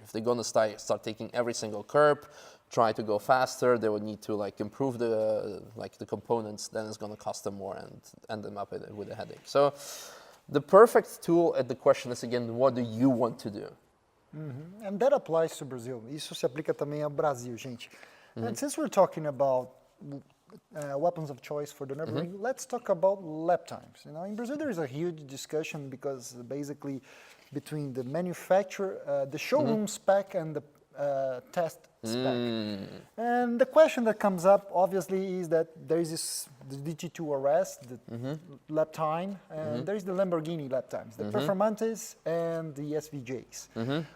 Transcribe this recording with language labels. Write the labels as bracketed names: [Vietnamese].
[English] If they're gonna start taking every single curb, try to go faster, they would need to like improve the components, then it's gonna cost them more and end them up with a headache. So the perfect tool, the question is again, what do you want to do? And that applies to Brazil. [Portuguese] Isso se aplica também ao Brasil, gente. [English] And since we're talking about weapons of choice for the Nürburgring, let's talk about lap times. You know, in Brazil there is a huge discussion because basically between the manufacturer, the showroom spec and the test spec. And the question that comes up obviously is that there is the DT2 RS, the lap time, and there is the Lamborghini lap times, the Performantes and the SVJs.